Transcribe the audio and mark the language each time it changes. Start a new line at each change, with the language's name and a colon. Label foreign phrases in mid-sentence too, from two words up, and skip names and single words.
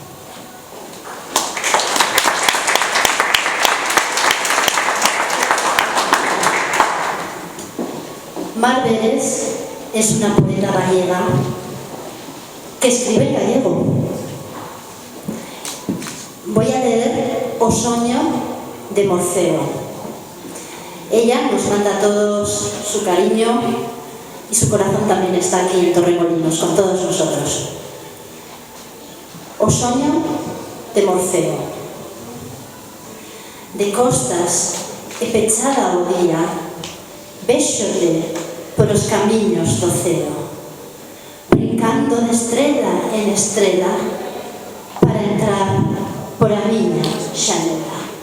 Spanish: Mar Vélez es una poeta gallega que escribe en gallego. Voy a leer O Soño de Morceo. Ella nos manda a todos su cariño y su corazón también está aquí en Torremolinos con todos nosotros. O Soño de Morceo.
Galician: De costas e pechada o día, véxote por os camiños do ceo, brincando de estrela en estrela para entrar por a miña xanela.